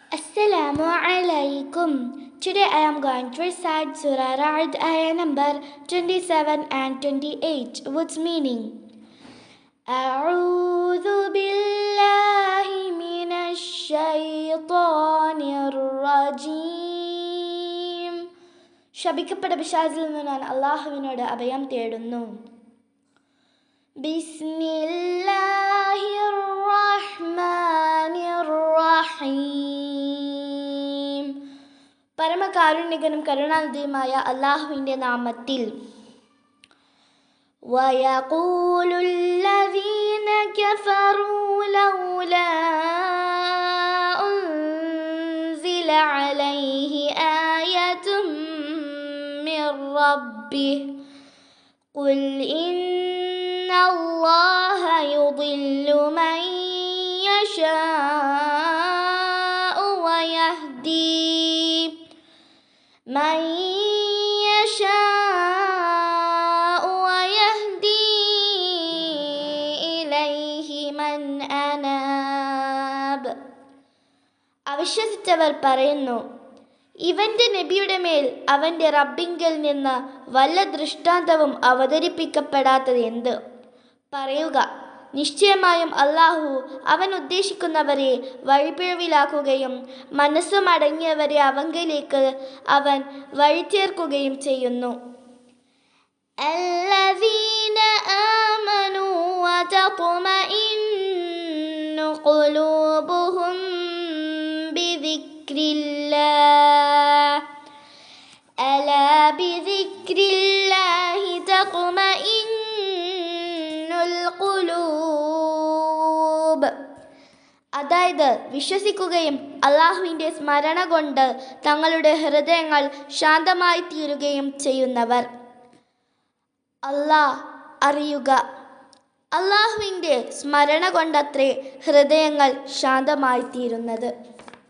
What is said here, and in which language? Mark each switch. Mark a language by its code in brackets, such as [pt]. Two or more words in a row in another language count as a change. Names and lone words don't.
[ar] السلام عليكم. [en] Today I am going to recite Surah Ra'd ayah number 27 and 28 with meaning. [ar] أعوذ بالله من الشيطان الرجيم. [ml] ശപിക്കപ്പെട്ട പിശാചിൽ നിന്ന് ഞാൻ അല്ലാഹുവിനോട് അഭയം തേടുന്നു. [ar] بسم الله الرحمن الرحيم. [ml] പരമകാരുണികനും കരുണാനിധിയുമായ അല്ലാഹുവിൻ്റെ നാമത്തിൽ. [ar] وَيَقُولُ الَّذِينَ كَفَرُوا لَوْلَا أُنزِلَ عَلَيْهِ آيَةٌ مِّن رَّبِّهِ قُلْ إِنَّ اللَّهَ يُضِلُّ مَن يَشَاءُ وَيَهْدِي مَن يَشَاءُ وَيَهْدِي إِلَيْهِ مَنْ أَنَابَ. [ml] അവിശ്വസിച്ചവർ പറയുന്നു, ഇവന്റെ നബിയുടെ മേൽ അവന്റെ റബ്ബിങ്കൽ നിന്ന് വല്ല ദൃഷ്ടാന്തവും അവതരിപ്പിക്കപ്പെടാത്തത് എന്ത്? പറയുക, നിശ്ചയമായും അല്ലാഹു അവൻ ഉദ്ദേശിക്കുന്നവരെ വഴിപിഴവിലാക്കുകയും മനസ്സുമടങ്ങിയവരെ അവങ്കലേക്ക് അവൻ വഴിചേർക്കുകയും ചെയ്യുന്നു. [ar] الذين آمنوا وتطمئن قلوبهم بذكر الله ألا بذكر الله تطمئن القلوب. [ml] അതായത് വിശ്വസിക്കുകയും അല്ലാഹുവിൻ്റെ സ്മരണ കൊണ്ട് തങ്ങളുടെ ഹൃദയങ്ങൾ ശാന്തമായി തീരുകയും ചെയ്യുന്നവർ. അല്ലാഹ് അറിയുക, അല്ലാഹുവിൻ്റെ സ്മരണ കൊണ്ടത്രേ ഹൃദയങ്ങൾ ശാന്തമായി തീരുന്നത്.